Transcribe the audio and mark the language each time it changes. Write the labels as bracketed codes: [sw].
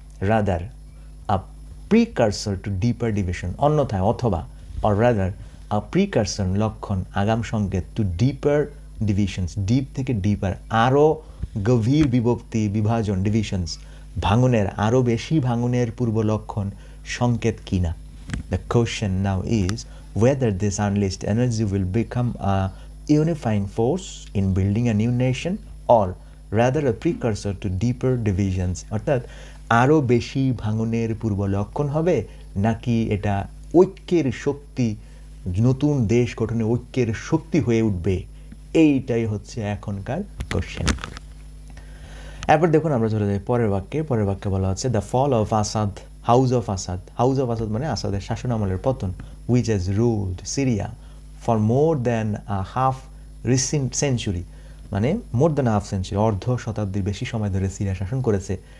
[en] rather a precursor to deeper division, [bn] অন্যথায় অথবা, [en] or rather a precursor [bn] লক্ষণ, আগাম সংকেত, [en] to deeper divisions, [bn] ডিপ থেকে ডিপার, আরও গভীর বিভক্তি, বিভাজন, ডিভিশনস, ভাঙনের, আরও বেশি ভাঙনের পূর্ব লক্ষণ, সংকেত কিনা। [en] The question now is whether this unleashed energy will become a unifying force in building a new nation or rather a precursor to deeper divisions, [bn] অর্থাৎ আরও বেশি ভাঙনের পূর্ব লক্ষণ হবে নাকি এটা ঐক্যের শক্তি, নতুন দেশ গঠনে ঐক্যের শক্তি হয়ে উঠবে, এইটাই হচ্ছে এখনকার কোশ্চেন। এরপর দেখুন আমরা চলে যাই পরের বাক্যে। পরের বাক্যে বলা হচ্ছে [en] The fall of Assad, house of Assad. [bn] House of Asad মানে আসাদের শাসন আমলের পতন, [en] which has ruled Syria for more than a half recent century, মানে more than half century, [bn] অর্ধ শতাব্দীর বেশি সময় ধরে সিরিয়া শাসন করেছে।